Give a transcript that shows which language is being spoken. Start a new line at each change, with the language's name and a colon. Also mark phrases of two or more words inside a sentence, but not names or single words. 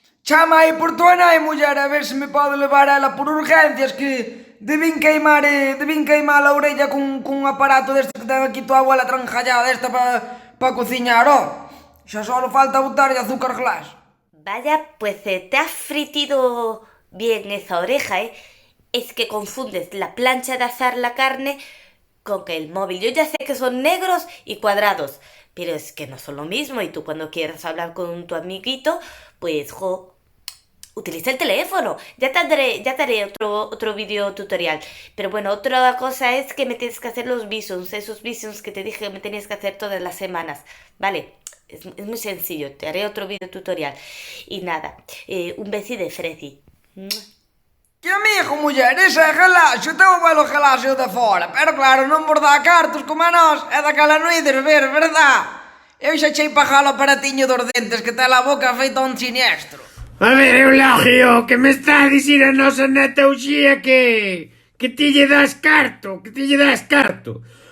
Galician: Chama aí por tua nai, muller, a ver se me pode levar ela por urgencias que debín queimar a orella cun aparato deste que ten aquí tua abuela tranjallada desta pa cociñar, ó. Xa só falta botarlle azúcar glass.
Spanish: Vaya, pues te has fritido bien esa oreja, ¿eh? Es que confundes la plancha de asar la carne con el móvil. Yo ya sé que son negros y cuadrados, pero es que no son lo mismo. Y tú cuando quieras hablar con tu amiguito, pues, utiliza el teléfono. Ya te haré otro video tutorial. Pero bueno, otra cosa es que me tienes que hacer los visums, esos visums que te dije que me tenías que hacer todas las semanas. Vale, es muy sencillo, te haré otro video tutorial. Y nada, un besi de Freddy.
Galician: Que amigo, muller, ese é galaxo, teu abuelo galaxo de fora. Pero claro, non vos dá cartos como a nós, é daquela non ides ver, verdad? Eu xa chei pagar o aparatiño dos dentes que ten a boca feita un siniestro. A ver, Eulogio, que me está a dicir a nosa neta Uxía que ti lle das carto, que ti lle das carto.